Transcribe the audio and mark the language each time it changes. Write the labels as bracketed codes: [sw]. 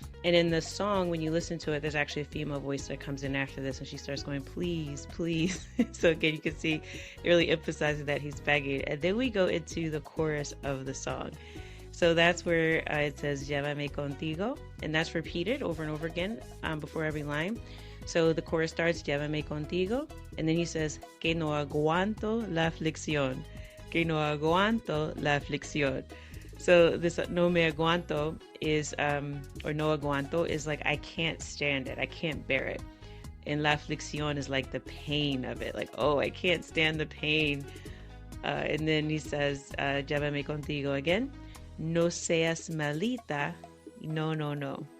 [en] And in the song, when you listen to it, there's actually a female voice that comes in after this, and she starts going, please, please. So again, you can see it really emphasizes that he's begging. And then we go into the chorus of the song. So that's where it says, Llévame Contigo, and that's repeated over and over again before every line. So the chorus starts, [es] Llévame Contigo, and then he says, que no aguanto la aflicción, que no aguanto la aflicción. [en] So this no me aguanto is, or no aguanto is like, I can't stand it, I can't bear it. And la aflicción is like the pain of it, like, oh, I can't stand the pain. And then he says, [es] Llévame Contigo again. No seas malita. No, no, no.